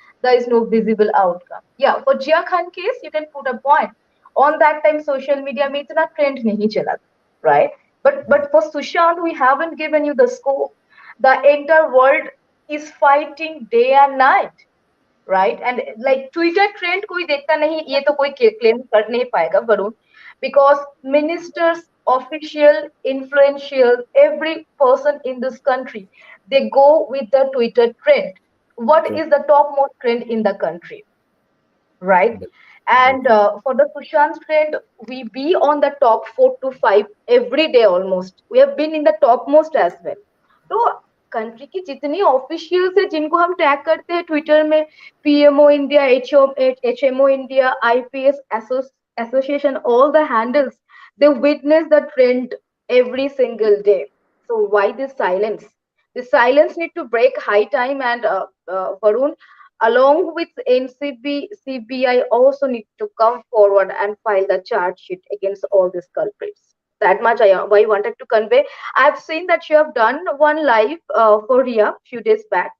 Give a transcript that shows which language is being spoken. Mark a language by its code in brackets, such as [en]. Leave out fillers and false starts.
[en] There is no visible outcome. Yeah, for Jia Khan case, you can put a point. On that time, social media में इतना trend नहीं चला, right? But for Sushant, we haven't given you the scope. The entire world is fighting day and night, right? [hi] And like Twitter trend कोई देखता नहीं, ये तो कोई claim कर नहीं पाएगा, Varun, [en] because ministers official, influential, every person in this country, they go with the Twitter trend. What True. is the topmost trend in the country, right? And for the Sushant trend, we be on the top 4 to 5 every day almost. We have been in the topmost as well. [hi] तो country की जितनी officials है जिनको हम tag करते हैं Twitter में, [en] PMO India, HMO India, IPS association, all the handles, they witness the trend every single day. So why this silence? The silence need to break high time, and Varun, along with NCB, CBI also need to come forward and file the charge sheet against all these culprits. That much I wanted to convey. I've seen that you have done one live for Rhea few days back.